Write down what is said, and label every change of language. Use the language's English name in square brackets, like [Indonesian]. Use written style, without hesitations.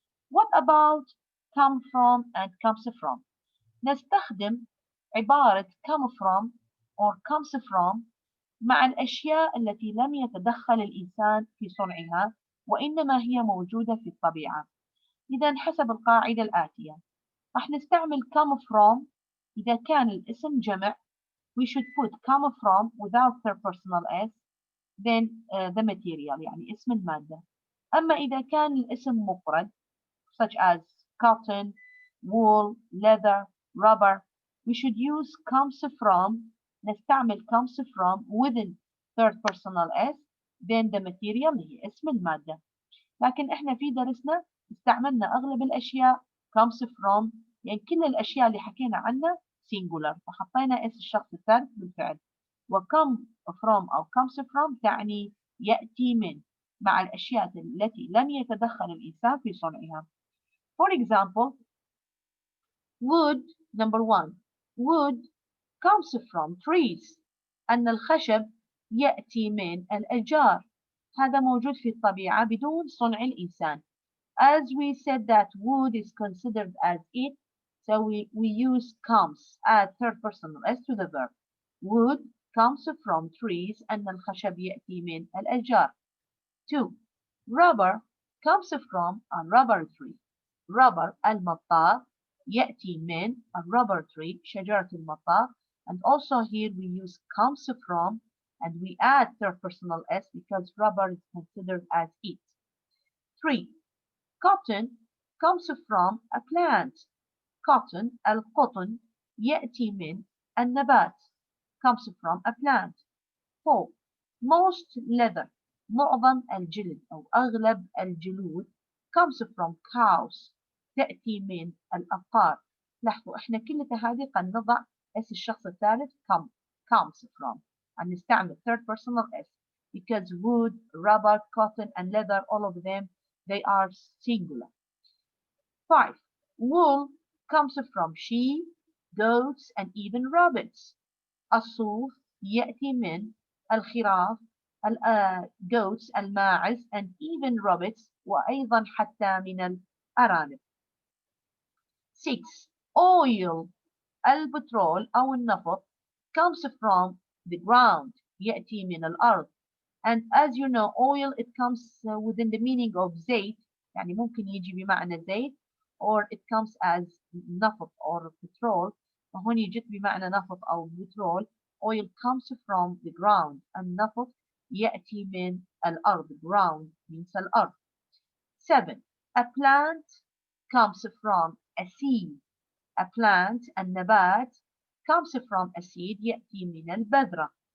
[English] What about come from and comes from? [Arabic] نستخدم عبارة come from or comes from مع الأشياء التي لم يتدخل الإنسان في صنعها وإنما هي موجودة في الطبيعة. إذا حسب القاعدة الآتية راح نستعمل come from إذا كان الاسم جمع [English] we should put come from without third personal s then the material [Arabic] يعني اسم المادة. أما إذا كان الاسم مفرد [English] such as cotton, wool, leather, rubber we should use comes from [Arabic] نستعمل [English] comes from within third personal s then the material [Arabic] هي اسم المادة. لكن احنا في درسنا استعملنا اغلب الاشياء comes from يعني كل الاشياء اللي حكينا عنها singular فحطينا اس الشخص الثالث بالفعل. وcome from او comes from تعني يأتي من مع الاشياء التي لم يتدخل الانسان في صنعها. [English] For example, wood number 1 wood comes from trees [Arabic] أن الخشب يأتي من الأشجار. هذا موجود في الطبيعة بدون صنع الإنسان. [English] As we said that wood is considered as it, so we use comes, add third person s to the verb. Wood comes from trees [Arabic] أن الخشب يأتي من الأشجار. 2. [English] Rubber comes from a rubber tree. [Arabic] Rubber المطاط يأتي من [English] a rubber tree [Arabic] شجرة المطاط. [English] And also here we use comes from and we add third personal s because rubber is considered as it. 3. Cotton comes from a plant. Cotton [Arabic] القطن يأتي من النبات [English] comes from a plant. 4. Most leather [Arabic] معظم الجلد أو أغلب الجلود [English] comes from cows [Arabic] تأتي من الأبقار. لاحظوا احنا كلها هذه قد نضع اس الشخص الثالث comes from and نستعمل [English] third personal s because wood, rubber, cotton and leather all of them they are singular. [Arabic] 5. [English] Wool comes from sheep, goats and even rabbits. [Arabic] الصوف يأتي من الخراف goats الماعز [English] and even rabbits [Arabic] وأيضا حتى من الأرانب. 6. Oil البترول أو النفط [English] comes from the ground [Arabic] يأتي من الأرض. [English] And as you know oil it comes within the meaning of زيت [Arabic] يعني ممكن يجي بمعنى زيت [English] or it comes as نفط or petrol. [Arabic] وهون يجي بمعنى نفط أو بترول. [English] Oil comes from the ground. [Arabic] النفط يأتي من الأرض. [English] Ground means الأرض. 7. A plant comes from a seed. A plant النبات comes from a seed [Arabic] يأتي من البذرة.